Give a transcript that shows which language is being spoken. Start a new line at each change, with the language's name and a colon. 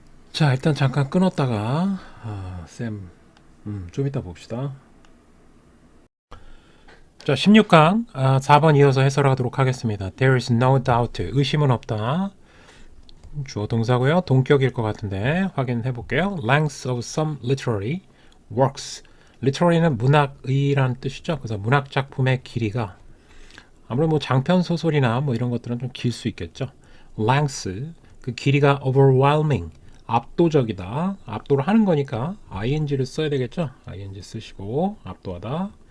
Korean: 자, 일단 잠깐 끊었다가 쌤, 좀 이따 봅시다. 자, 16강 4번 이어서 해설하도록 하겠습니다.
English: There is no doubt.
Korean: 의심은 없다. 주어 동사고요. 동격일 것 같은데 확인해 볼게요.
English: Length of some literary works.
Korean: literary는 문학의라는 뜻이죠. 그래서 문학 작품의 길이가 아무래도 뭐 장편 소설이나 뭐 이런 것들은 좀 길 수 있겠죠. length 그 길이가 overwhelming 압도적이다. 압도를 하는 거니까 ing를 써야 되겠죠. ing 쓰시고 압도하다.